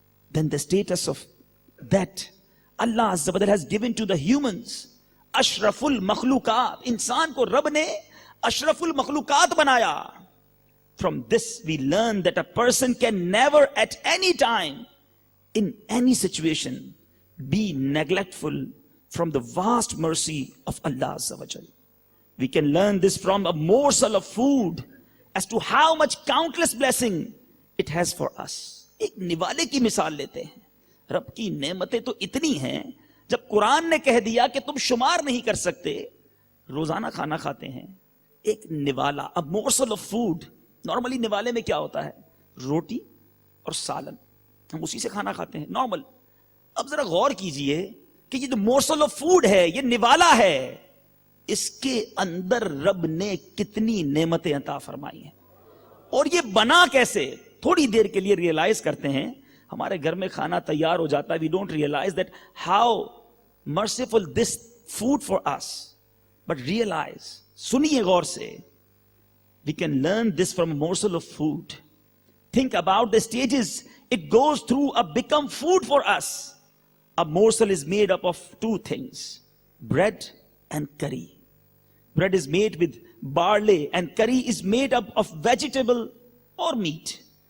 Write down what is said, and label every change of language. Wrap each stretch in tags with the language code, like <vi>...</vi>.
<en>Then the status of that Allah azza wa jal has given to the humans, ashraful makhlukat،</en> <ur>انسان کو رب نے اشرف المخلوقات بنایا۔</ur> <en>From this we learn that a person can never at any time, in any situation, be neglectful from the vast mercy of Allah Azza wa Jal. We can learn this from a morsel of food as to how much countless blessing it has for us.</en> <ur>ایک نوالے کی مثال لیتے ہیں، رب کی نعمتیں تو اتنی ہیں، جب قرآن نے کہہ دیا کہ تم شمار نہیں کر سکتے، روزانہ کھانا کھاتے ہیں، ایک نوالا،</ur> <en>a morsel of food۔</en> <ur>Normally نوالے میں کیا ہوتا ہے؟ روٹی اور سالن، ہم اسی سے کھانا کھاتے ہیں نارمل۔ اب ذرا غور کیجئے کہ یہ جو مورسل آف فوڈ ہے، یہ نوالا ہے، اس کے اندر رب نے کتنی نعمتیں عطا فرمائی ہیں، اور یہ بنا کیسے؟ تھوڑی دیر کے لیے ریئلائز کرتے ہیں، ہمارے گھر میں کھانا تیار ہو جاتا ہے،</ur> <en>we don't realize that how merciful this food for us, but realize،</en> <ur>سنیے غور سے،</ur> <en>we can learn this from a morsel of food. Think about the stages it goes through to become food for us. A morsel is made up of two things, bread and curry. Bread is made with barley and curry is made up of vegetable or meat.</en>